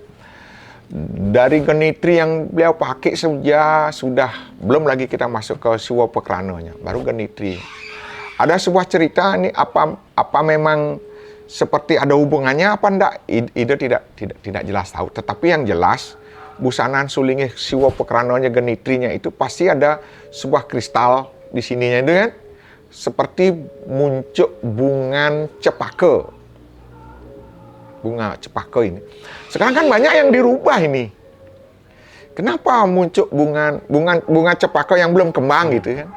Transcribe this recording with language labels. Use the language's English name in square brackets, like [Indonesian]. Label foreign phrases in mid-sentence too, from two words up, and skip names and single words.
[Indonesian] Dari genitri yang beliau pakai saja sudah, belum lagi kita masuk ke siwa pekrananya, baru genitri. Ada sebuah cerita ini apa memang seperti ada hubungannya apa enggak? Ida tidak jelas tahu. Tetapi yang jelas busanaan Sulinggih siwa pekrananya genitrinya itu pasti ada sebuah kristal di sininya itu kan, seperti muncul bunga cepaka. Bunga cepaka ini. Sekarang kan banyak yang dirubah ini. Kenapa muncul bunga cepaka yang belum kembang gitu kan?